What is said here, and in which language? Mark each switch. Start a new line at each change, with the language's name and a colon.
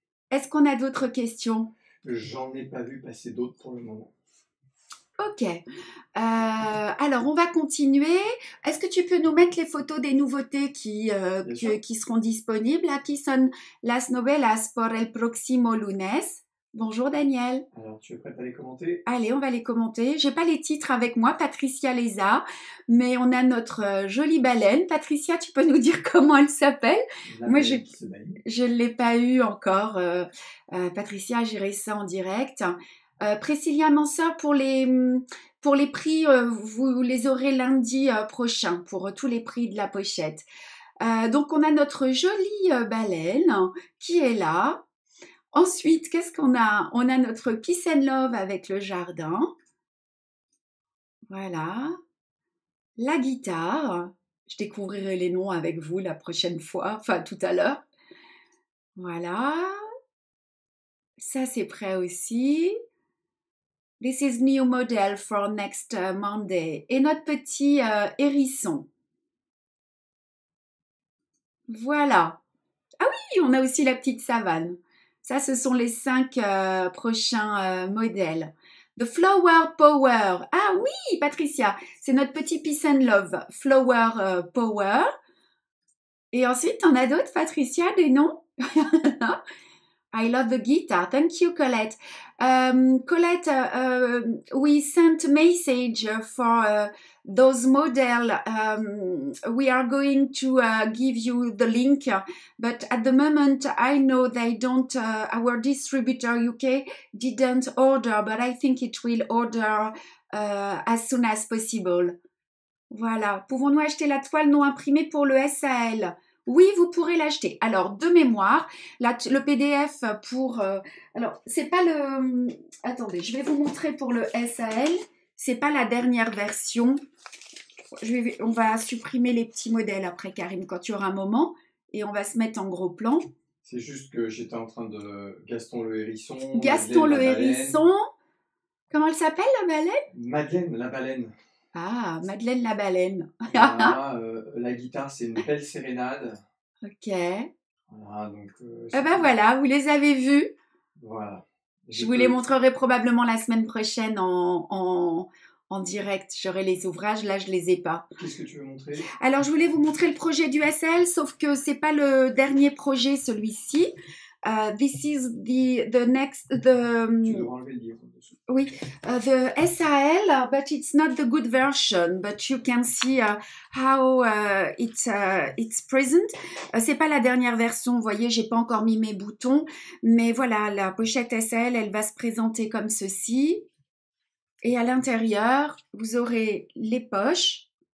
French: Est-ce qu'on a d'autres questions? J'en ai pas vu passer d'autres pour le moment. Ok. Alors, on va continuer. Est-ce que tu peux nous mettre les photos des nouveautés qui seront disponibles?
Spanish: Aquí son las novelas por el próximo lunes.
French: Bonjour Daniel. Alors, tu es prête à les commenter? Allez, on va les commenter. J'ai pas les titres avec moi, Patricia les a, mais on a notre jolie baleine. Patricia, tu peux nous dire comment elle s'appelle? Moi, je l'ai pas eu encore. Patricia, j'irai ça en direct. Priscilla Manseur, pour les prix, vous les aurez lundi prochain pour tous les prix de la pochette. Donc, on a notre jolie baleine qui est là. Ensuite, qu'est-ce qu'on a? On a notre Peace and Love avec le jardin. Voilà. La guitare. Je découvrirai les noms avec vous la prochaine fois, enfin tout à l'heure. Voilà. Ça, c'est prêt aussi.
English: This is new model for next Monday.
French: Et notre petit hérisson. Voilà. Ah oui, on a aussi la petite savane. Ça, ce sont les 5 prochains modèles. The Flower Power. Ah oui, Patricia, c'est notre petit Peace and Love. Flower Power. Et ensuite, on a d'autres, Patricia, des noms?
English: I love the guitar. Thank you, Colette. Colette, we sent a message for those models. We are going to give you the link, but at the moment, I know they don't, our distributor UK didn't order, but I think it will order as soon as possible.
French: Voilà. Pouvons-nous acheter la toile non imprimée pour le SAL? Oui, vous pourrez l'acheter. Alors, de mémoire, le PDF pour... alors, c'est pas le... Attendez, je vais vous montrer pour le SAL. C'est pas la dernière version. On va supprimer les petits modèles après, Karim, quand il y aura un moment. Et on va se mettre en gros plan. C'est juste que j'étais en train de... Gaston le hérisson. Gaston le hérisson. Comment elle s'appelle, la baleine? Madeleine, la baleine. Ah, Madeleine la baleine. Voilà, la guitare, c'est une belle sérénade. Ok. Voilà, donc... voilà, vous les avez vus. Voilà. Je vous les montrerai probablement la semaine prochaine en direct. J'aurai les ouvrages, là je les ai pas. Qu'est-ce que tu veux montrer? Alors, je voulais vous montrer le projet du SL, sauf que c'est pas le dernier projet, celui-ci.
English: This is the next...
French: Tu devrais enlever le livre dessous.
English: Oui, the SAL, but it's not the good version, but you can see how it's present.
French: C'est pas la dernière version, vous voyez, j'ai pas encore mis mes boutons, mais voilà, la pochette SAL, elle va se présenter comme ceci. Et à l'intérieur, vous aurez les poches.